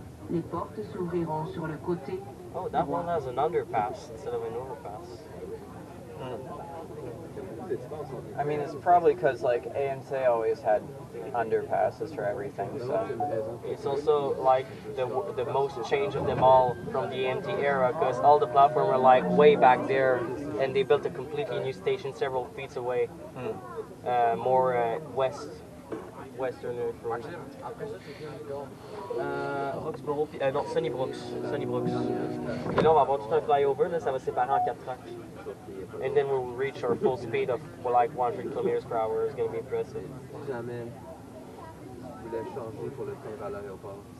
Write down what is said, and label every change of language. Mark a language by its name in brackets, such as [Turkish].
[French] Les portes s'ouvriront sur le côté. [English] Oh, that one has an underpass instead of an overpass. I mean, it's probably because like AMC always had underpasses for everything. So it's also like the most change of them all from the AMT era, because all the platforms were like way back there, and they built a completely new station several feet away, more west. western influence. Roxborough, [French] puis, non, [English] Sunnybrook. [French] Et là, on va avoir tout un flyover, là, ça va séparer en 4 tracks. [English] And then we'll reach our full speed of like 100 km per hour. It's going to be impressive. [French] Jamais. Je voulais changer pour le train vers l'aéroport.